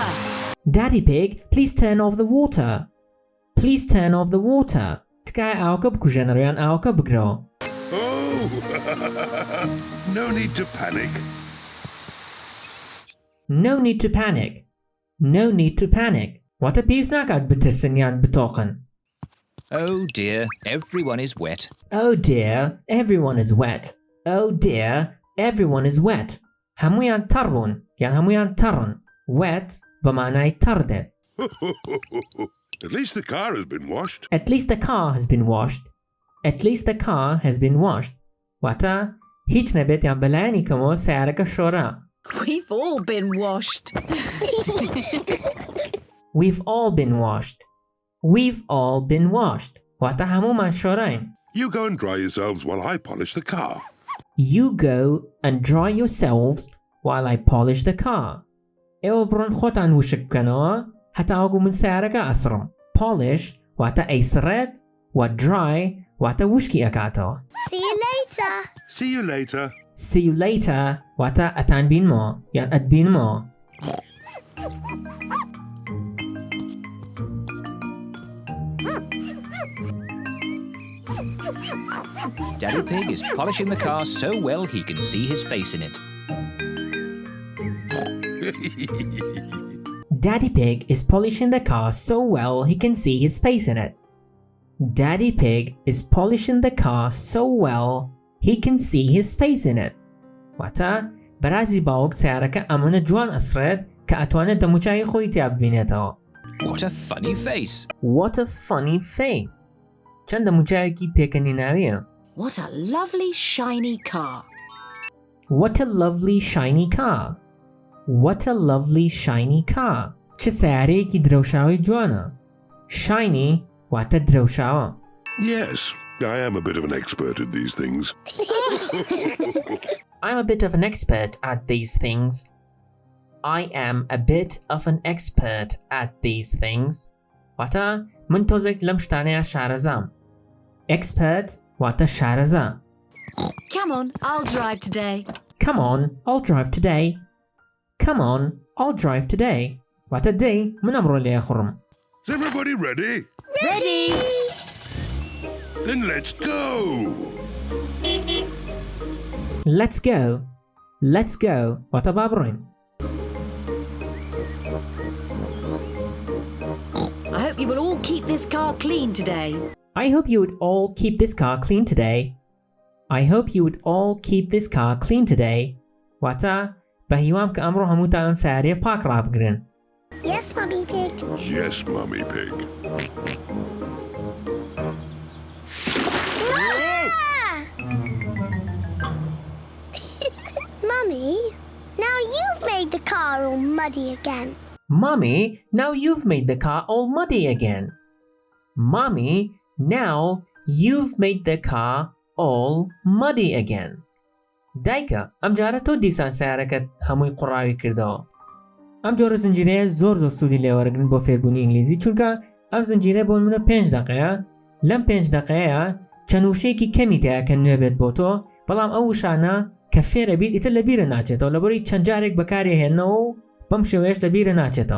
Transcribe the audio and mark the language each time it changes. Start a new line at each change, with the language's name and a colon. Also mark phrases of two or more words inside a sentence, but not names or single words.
English: Daddy Pig, please turn off the water. Please turn off the water.
Central Kurdish: تکایە ئاوەکە بکوژێنەوە یان ئاوەکە بگرەوە.
English: Oh! No need to panic. No need to panic. No need to panic.
Central Kurdish: واتە پێویست ناکات بترسن یان بتۆقن.
English: Oh dear, everyone is wet. Oh dear, everyone is wet. Oh dear, everyone is wet.
Central Kurdish: هەموویان تەڕ بوون یان هەموویان تەڕن. Wet بە مانای تەڕ دێت.
English: At least the car has been washed. At least the car has been washed. At least the car has been washed.
Central Kurdish: واتە هیچ نەبێت یان بەلایەنی کەمەوە سیارەکە شۆرا.
English: We've all been washed. We've all been washed. We've all been washed.
Central Kurdish: واتە هەموومان شۆراین.
English: You go and dry yourselves while I polish the car. You go and dry yourselves while I polish the car.
Central Kurdish: ئێوە بڕۆن خۆتان وشک بکەنەوە هەتا وەکو من سیارەکە ئەسڕم. Polish واتە ئەیسڕێت و dry واتە وشکی ئەکاتەوە.
English: See you later. See you later. See you later
Central Kurdish: واتە ئەتان بینمەوە یان ئەتبینمەوە.
English: Daddy Pig is polishing the car so well he can see his face in it. Daddy Pig is polishing the car so well he can see his face in it. Daddy Pig is polishing the car so well he can see his face in it.
Central Kurdish: واتە بەرازی باوک سیارەکە ئەمەنە جوان ئەسرێت کە ئەتوانێت دەموچایی خۆی تیا ببینێتەوە.
English: What a funny face. What a funny face.
Central Kurdish: چەند دەموچایەکی پێکەنیناویە.
English: What a lovely shiny car. What a lovely shiny car. What a lovely shiny car.
Central Kurdish: چه سیارەیەکی درەوشاوی جوانە. Shiny واتە درەوشاوە.
English: Yes, I am a bit of an expert at these things. I'm a bit of an expert at these things. I am a bit of an expert at these things.
Central Kurdish: واتە من تۆزێک لەم شتانەیە شارەزام. Expert واتە شارەزا.
English: Come on, I'll drive today. Come on, I'll drive today. Come on, I'll drive today.
Central Kurdish: واتە دەی من ئەمڕۆ لێ خوڕم.
English: Is everybody ready? Ready? Then let's go! Let's go. Let's go.
Central Kurdish: واتە با بڕۆین.
English: I hope you will all keep this car clean today. I hope you would all keep this car clean today. I hope you would all keep this car clean today.
Central Kurdish: واتە بە هیوام کە ئەمڕۆ هەمووتان سیارەیە پاک ڕابگرن.
English: Yes, Mummy Pig. Yes, Mummy Pig. Mummy, now you've made the car all muddy again. Mommy, now you've made the car all muddy again. Mommy, now you've made the car all muddy again.
Central Kurdish: دایکە ئەم جارە تۆ دیسان سیارەکەت هەمووی قوڕاوی کردەوە. ئەم جۆرە زنجیرەیە زۆر سوودی لێوەرگرن بۆ فێربوونی ئینگلیزی چونکە ئەم زنجیرە بۆ منە 5 دقەیە لەم 5 دقەیە چەند وشەیەکی کەمی تەیە کە نوێ بێت بۆ تۆ بەڵام ئەو وشانە کە فێرە بیت ئیتر لە بیرە ناچێتەوە لەبەرەوەی چەند جارێک بەکاری هێننەوە و بەم شێوەیەش لە بیرە ناچێتەوە.